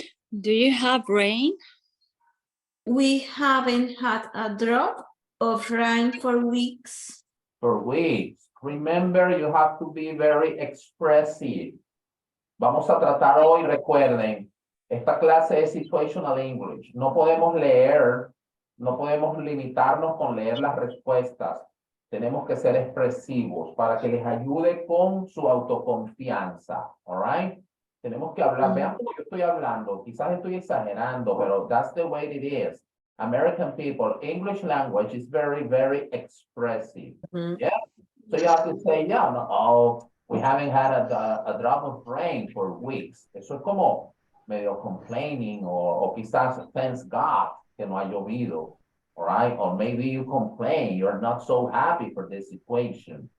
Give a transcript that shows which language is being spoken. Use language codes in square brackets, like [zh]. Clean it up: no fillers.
[en] Do you have rain? We haven't had a drop of rain for weeks. For weeks. Remember, you have to be very expressive. [es] Vamos a tratar hoy, recuerden, esta clase es Situational English. No podemos leer, no podemos limitarnos con leer las respuestas. Tenemos que ser expresivos para que les ayude con su autoconfianza. [en] All right? [es] Tenemos que hablar. Vean cómo yo estoy hablando. Quizás estoy exagerando, pero [en] that's the way it is. American people, English language is very, very expressive. Yeah? So you have to say, yeah, no, oh, we haven't had a drop of rain for weeks. [es] Eso es como medio [en] complaining [es] o quizás [en] thanks God [es] que no ha llovido. [en] All right? Or maybe you complain, you're not so happy for this situation.